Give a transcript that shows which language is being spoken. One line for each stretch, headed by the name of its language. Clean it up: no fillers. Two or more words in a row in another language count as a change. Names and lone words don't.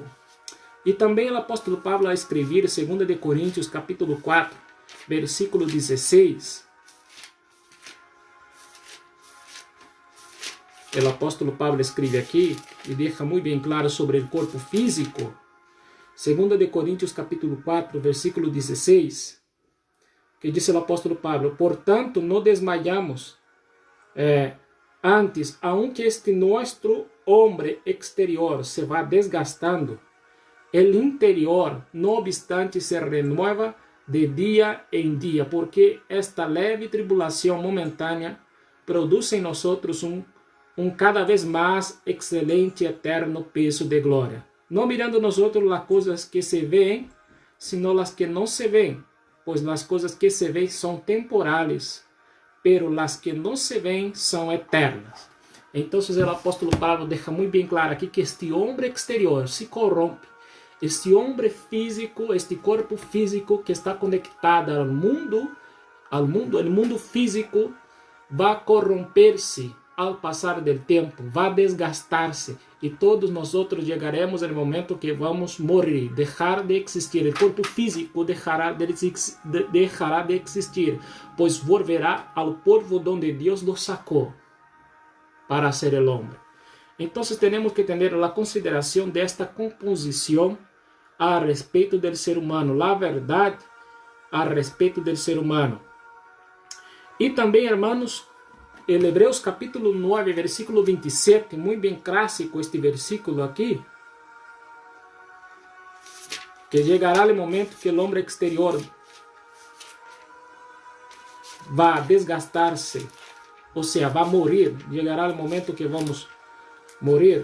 Portuguese: E também o apóstolo Pablo a escrever, 2 de Coríntios, capítulo 4, versículo 16, o apóstolo Pablo escreve aqui e deixa muito bem claro sobre o corpo físico. 2 de Coríntios capítulo 4, versículo 16, que diz o apóstolo Pablo: Portanto, não desmayamos antes,
Spanish: aunque este
Portuguese: nosso homem exterior se vá desgastando,
Spanish: el interior, no obstante, se renueva
Portuguese: de dia em dia, porque esta leve tribulação momentânea produz em nós um cada vez mais excelente e eterno peso de glória. Não
Spanish: mirando nosotros
Portuguese: as coisas que se veem, sino as que não se veem, pois as coisas que se veem são temporais, pero as que não se veem são eternas. Então, o apóstolo Pablo deixa muito bem claro aqui que este homem exterior se corrompe. Este homem físico, este corpo físico que está conectado ao mundo, o mundo físico, vai corromper-se ao passar do tempo, vai desgastar-se, e todos nós chegaremos no momento que vamos morrer, deixar de existir. O corpo físico deixará de existir, pois volverá ao
Spanish: polvo donde
Portuguese: Deus lo sacou para
Spanish: ser el hombre.
Portuguese: Então, temos que ter a consideração desta composição a respeito do ser humano, a verdade a respeito do ser humano. E também, hermanos, em Hebreus capítulo 9, versículo 27, muito bem clássico este versículo aqui, que chegará o momento que o homem exterior vai desgastar-se, ou seja, vai morrer, chegará o momento que vamos morrer.